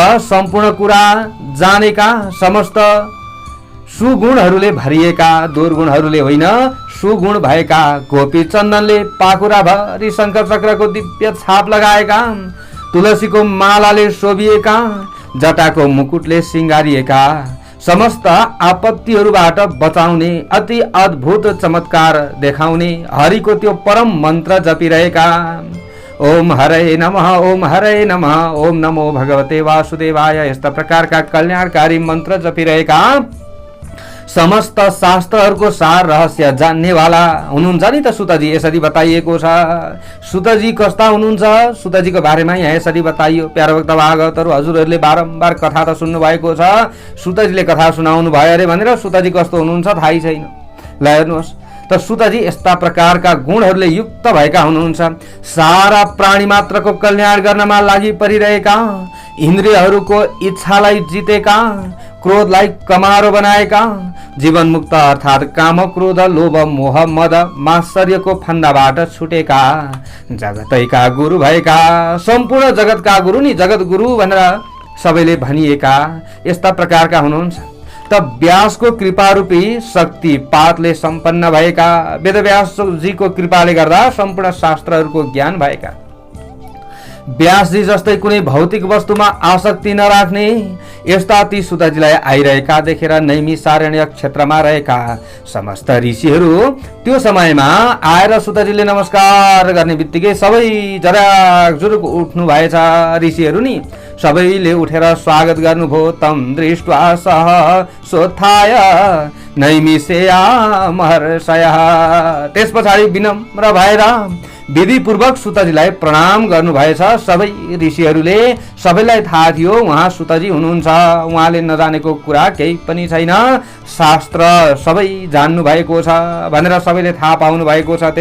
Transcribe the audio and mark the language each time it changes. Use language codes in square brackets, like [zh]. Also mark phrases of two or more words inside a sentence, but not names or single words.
[ne] त सम्पूर्ण कुरा जानेका, समस्त सुगुणहरूले भरिएका, दुर्गुणहरूले होइन सुगुण भएका गोपी चन्दनले पाखुराभरि शङ्कर चक्रको दिव्य छाप लगाएका, तुलसीको मालाले शोभिएका, जटाको मुकुटले सिंगारिएका, समस्त आपत्तिहरूबाट बचाउने अति अद्भुत चमत्कार देखाउने हरिको त्यो परम मन्त्र जपिरहेका [sa] ओम हरे नमः, ओम हरे नमः, ओम नमो भगवते वासुदेवाय, [ne] यस्ता प्रकारका कल्याणकारी मन्त्र जपिरहेका समस्त शास्त्रहरूको सार रहस्य जान्नेवाला हुनुहुन्छ नि त सुतजी। यसरी बताइएको छ। सुतजी कस्ता हुनुहुन्छ, सुतजीको बारेमा यहाँ यसरी बताइयो। प्यारो भक्त भागवतहरू हजुरहरूले बारम्बार कथा त सुन्नु भएको छ, सुतजीले कथा सुनाउनु भयो अरे भनेर सुतजी कस्तो हुनुहुन्छ थाहै छैन। ल हेर्नुहोस् त, सुतजी यस्ता प्रकारका गुणहरूले युक्त भएका हुनुहुन्छ। सारा प्राणी मात्रको कल्याण गर्नमा लागि परिरहेका, इन्द्रियहरूको इच्छालाई जितेका, क्रोधलाई कमारो बनाएका, जीवन मुक्त अर्थात् काम क्रोध लोभ मोह मद मात्सर्यको फन्दाबाट छुटेका, जगतैका गुरु भएका, सम्पूर्ण जगतका गुरु नि जगत गुरु भनेर सबैले भनिएका यस्ता प्रकारका हुनुहुन्छ। त व्यासको कृपारूपी शक्ति पातले सम्पन्न भएका, वेदव्यासजीको कृपाले गर्दा सम्पूर्ण शास्त्रहरूको ज्ञान भएका, व्यासजी जस्तै कुनै भौतिक वस्तुमा आसक्ति नराख्ने यस्ता ती सुतजीलाई आइरहेका देखेर नैमिसारण्य क्षेत्रमा रहेका समस्त ऋषिहरू त्यो समयमा आएर सुतजीले नमस्कार गर्ने बित्तिकै सबै जराकजुरुक उठ्नु भएछ। ऋषिहरू नि सबैले उठेर स्वागत गर्नुभयो। [sa] तम दृष्ट्वा सह सोत्थाय नैमिषेया महर्षयः, [ne] त्यस पछाडि विनम्र भएर विधिपूर्वक सुतजीलाई प्रणाम गर्नुभएछ। सबै ऋषिहरूले सबैलाई थाहा थियो उहाँ सुतजी हुनुहुन्छ, उहाँले नजानेको कुरा केही पनि छैन, शास्त्र सबै जान्नु भएको छ भनेर सबैले थाहा पाउनु भएको छ।